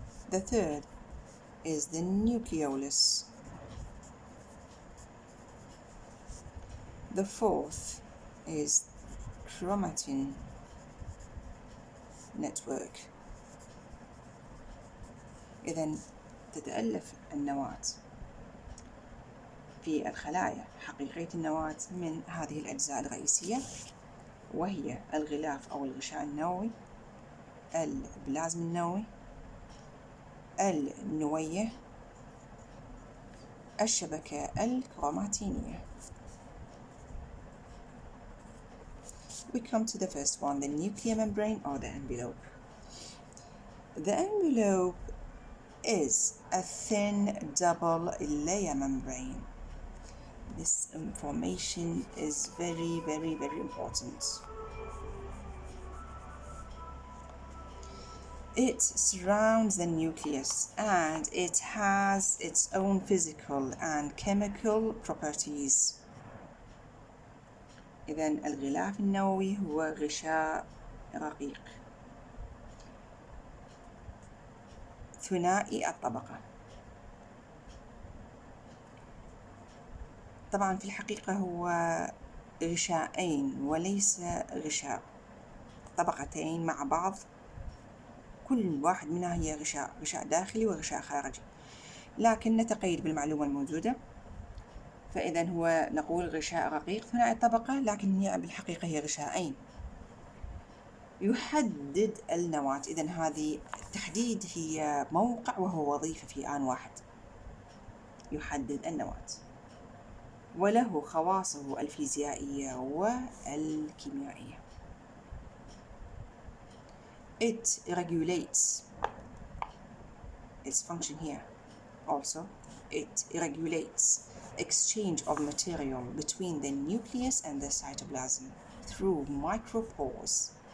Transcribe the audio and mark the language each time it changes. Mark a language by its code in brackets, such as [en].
[en] The third is the nucleolus. The fourth is chromatin network. [ar] إذن تتألف النواة في الخلايا حقيقية النواة من هذه الأجزاء الرئيسية، وهي الغلاف أو الغشاء النووي البلازم النووي، النوية، الشبكة الكروماتينية. [en] We come to the first one, the nuclear membrane or the envelope. The envelope is a thin double layer membrane. This information is very, very, very important. It surrounds the nucleus and it has its own physical and chemical properties. [ar] إذن الغلاف النووي هو غشاء رقيق ثنائي الطبقة. طبعا في الحقيقة هو غشاءين وليس غشاء، طبقتين مع بعض، كل واحد منها هي غشاء داخلي وغشاء خارجي، لكن نتقيد بالمعلومة الموجودة. فإذا هو نقول غشاء رقيق ثنائي الطبقة، لكن هي بالحقيقة هي غشاءين. يحدد النواة، إذن هذه التحديد هي موقع وهو وظيفة في آن واحد. يحدد النواة وله خواصه الفيزيائية والكيميائية. [en] It regulates its function here also. It regulates exchange of material between the nucleus and the cytoplasm through micropores.